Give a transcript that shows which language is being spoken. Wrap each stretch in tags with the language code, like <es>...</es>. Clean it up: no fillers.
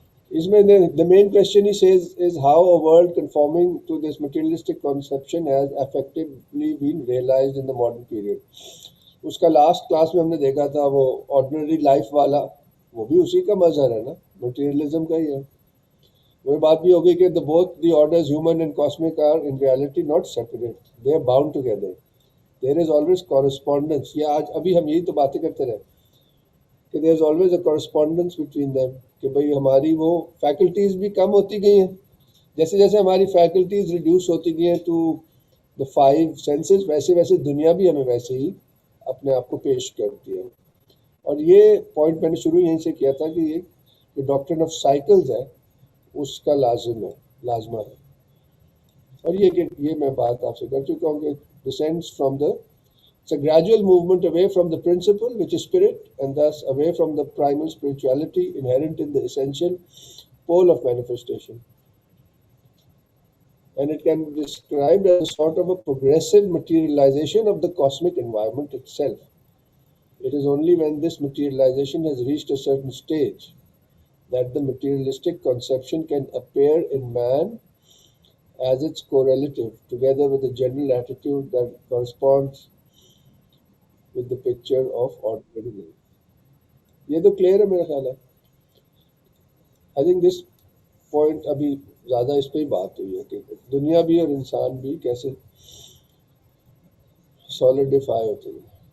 <ur>اس میں</ur> <en>the main question he says is how a world conforming to this materialistic conception has effectively been realized in the modern period.</en> <ur>اس کا last class میں ہم نے دیکھا تھا وہ آرڈنری لائف والا، وہ بھی اسی کا مظہر ہے نا، مٹیریلزم کا ہی ہے. وہی بات بھی ہوگی کہ</ur> <en>both the orders human and cosmic are in reality not separate, they are bound together, there is always correspondence.</en> <ur>یہ آج ابھی ہم یہی تو باتیں کرتے رہے کہ</ur> <en>there is always a correspondence between them،</en> <ur>کہ بھئی ہماری وہ فیکلٹیز بھی کم ہوتی گئی ہیں، جیسے جیسے ہماری فیکلٹیز ریڈیوس ہوتی گئی ہیں ٹو the 5 senses، ویسے ویسے دنیا بھی ہمیں ویسے ہی اپنے آپ کو پیش کرتی ہے. اور یہ پوائنٹ میں نے شروع یہیں سے کیا تھا کہ یہ جو ڈاکٹرن آف سائیکلز ہے اس کا لازمہ ہے. اور یہ کہ یہ میں بات آپ سے کر چکا ہوں کہ</ur> <en>descends from the it's a gradual movement away from the principle which is spirit, and thus away from the primal spirituality inherent in the essential pole of manifestation. And it can be described as a sort of a progressive materialization of the cosmic environment itself. It is only when this materialization has reached a certain stage that the materialistic conception can appear in man as its correlative, together with a general attitude that corresponds with the picture of ordinary life.</en> <ur>یہ تو clear ہے میرا خیال ہے.</ur> <en>I think this point</en> <ur>ابھی زیادہ اس پہ ہی بات ہوئی ہے کہ دنیا بھی اور انسان بھی کیسے سالڈیفائی ہوتے ہیں.</ur>